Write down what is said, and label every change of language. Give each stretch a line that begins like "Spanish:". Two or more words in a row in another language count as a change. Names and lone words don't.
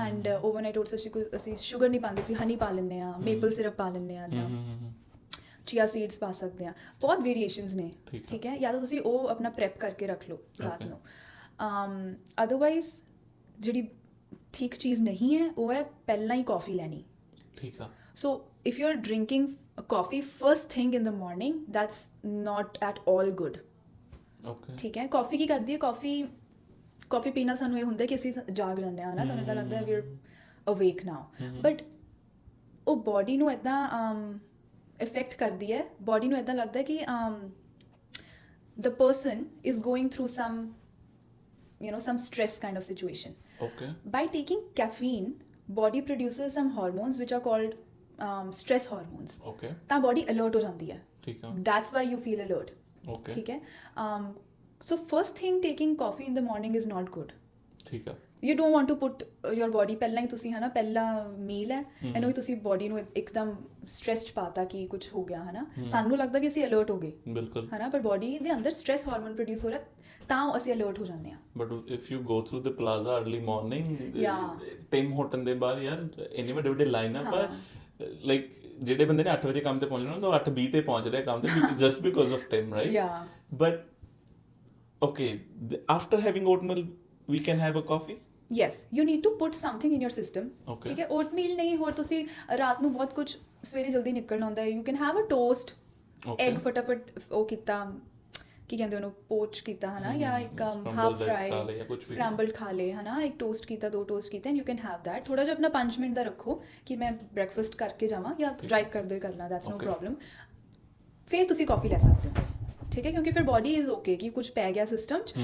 English: and overnight oats
Punjabi: ਅਸੀਂ ਸ਼ੂਗਰ ਨਹੀਂ ਪਾਉਂਦੇ, ਅਸੀਂ ਹਨੀ ਪਾ ਲੈਂਦੇ ਹਾਂ,
English: maple syrup
Punjabi: ਪਾ ਲੈਂਦੇ ਹਾਂ, ਇੱਦਾਂ
English: chia seeds
Punjabi: ਪਾ ਸਕਦੇ ਹਾਂ, ਬਹੁਤ ਵੇਰੀਏਸ਼ਨਸ ਨੇ, ਠੀਕ ਹੈ। ਜਾਂ ਤਾਂ ਤੁਸੀਂ ਉਹ ਆਪਣਾ ਪ੍ਰੈਪ ਕਰਕੇ ਰੱਖ ਲਓ ਰਾਤ ਨੂੰ। ਅਦਰਵਾਈਜ਼ ਜਿਹੜੀ ਠੀਕ ਚੀਜ਼ ਨਹੀਂ ਹੈ ਉਹ ਹੈ ਪਹਿਲਾਂ ਹੀ ਕੌਫੀ ਲੈਣੀ। ਠੀਕ ਆ।
English: So if you're drinking coffee first thing in the morning, that's not at all good.
Punjabi: ਓਕੇ। ਠੀਕ ਹੈ। ਕੌਫੀ ਕੀ ਕਰਦੀ ਹੈ, ਕੌਫੀ ਪੀਣ ਨਾਲ ਸਾਨੂੰ ਇਹ ਹੁੰਦਾ ਕਿ ਅਸੀਂ ਜਾਗ ਜਾਂਦੇ ਹਾਂ, ਨਾ, ਸਾਨੂੰ ਇੱਦਾਂ ਲੱਗਦਾ
English: we are awake now,
Punjabi: ਬਟ ਉਹ ਬੋਡੀ ਨੂੰ ਇੱਦਾਂ ਇਫੈਕਟ ਕਰਦੀ ਹੈ ਬੋਡੀ ਨੂੰ। ਇੱਦਾਂ ਲੱਗਦਾ ਕਿ
English: the person is going through some stress kind of situation. Okay. By taking caffeine, body produces some hormones which are called stress hormones. Okay.
Punjabi: ਤਾਂ
English: body alert
Punjabi: ਹੋ ਜਾਂਦੀ ਹੈ. ਠੀਕ ਆ.
English: That's why you feel alert. Okay.
Punjabi: ਠੀਕ ਹੈ.
English: So first thing, taking coffee in the morning is not good.
Punjabi: ਠੀਕ ਆ.
English: You don't want to put your body
Punjabi: ਪਹਿਲਾਂ ਹੀ ਤੁਸੀਂ ਹੈ ਨਾ ਪਹਿਲਾ ਮੀਲ ਹੈ ਇਹਨੂੰ ਹੀ ਤੁਸੀਂ ਬੋਡੀ ਨੂੰ ਇੱਕਦਮ ਸਟ੍ਰੈਸ 'ਚ ਪਾਤਾ ਕਿ ਕੁਝ ਹੋ ਗਿਆ ਹੈ ਨਾ। ਸਾਨੂੰ ਲੱਗਦਾ ਵੀ ਅਸੀਂ ਅਲਰਟ ਹੋ ਗਏ ਬਿਲਕੁਲ ਹੈ ਨਾ, ਪਰ ਬੋਡੀ ਦੇ ਅੰਦਰ
English: stress hormone produce
Punjabi: ਹੋ ਰਿਹਾ ਤਾਂ ਅਸੀਂ ਅਲਰਟ ਹੋ ਜਾਂਦੇ ਹਾਂ।
English: but if you go through the plaza early morning
Punjabi: ਟਿਮ ਹੋਟਨ ਦੇ ਬਾਹਰ ਯਾਰ ਇੰਨੇ ਵੱਡੇ ਵੱਡੇ
English: line up
Punjabi: ਆ ਲਾਈਕ ਜਿਹੜੇ ਬੰਦੇ ਨੇ 8 ਵਜੇ ਕੰਮ ਤੇ ਪਹੁੰਚਣਾ ਉਹ 8:20 ਤੇ ਪਹੁੰਚ ਰਿਹਾ ਕੰਮ ਤੇ
English: just because of Tim right. But okay after having oatmeal we can have a coffee? Yes, you need to put something in your system. Okay.
Punjabi: ਠੀਕ ਹੈ, oatmeal ਨਹੀਂ ਹੋਰ ਤੁਸੀਂ ਰਾਤ ਨੂੰ ਬਹੁਤ ਕੁਝ ਸਵੇਰੇ ਜਲਦੀ ਨਿਕਲਣਾ ਹੁੰਦਾ ਹੈ,
English: you can have a toast.
Punjabi: Egg ਫਟਾਫਟ ਉਹ ਕੀਤਾ ਕੀ ਕਹਿੰਦੇ ਉਹਨੂੰ ਪੋਚ ਕੀਤਾ ਹੈ ਨਾ ਜਾਂ ਇੱਕ
English: half fry scrambled
Punjabi: ਖਾ ਲਏ ਹੈ ਨਾ, ਇੱਕ ਟੋਸਟ ਕੀਤਾ 2 ਟੋਸਟ ਕੀਤੇ
English: and you can have that.
Punjabi: ਥੋੜਾ ਜਿਹਾ ਆਪਣਾ 5 ਮਿੰਟ ਦਾ ਰੱਖੋ ਕਿ ਮੈਂ ਬ੍ਰੈਕਫਾਸਟ ਕਰਕੇ ਜਾਵਾਂ ਜਾਂ ਡਰਾਈਵ ਕਰਦੇ ਕਰਨਾ,
English: that's no problem.
Punjabi: ਫਿਰ ਤੁਸੀਂ ਕਾਫੀ ਲੈ ਸਕਦੇ ਹੋ ਠੀਕ ਹੈ, ਕਿਉਂਕਿ ਫਿਰ
English: body is okay
Punjabi: ਕਿ ਕੁਝ ਪੈ ਗਿਆ ਸਿਸਟਮ 'ਚ।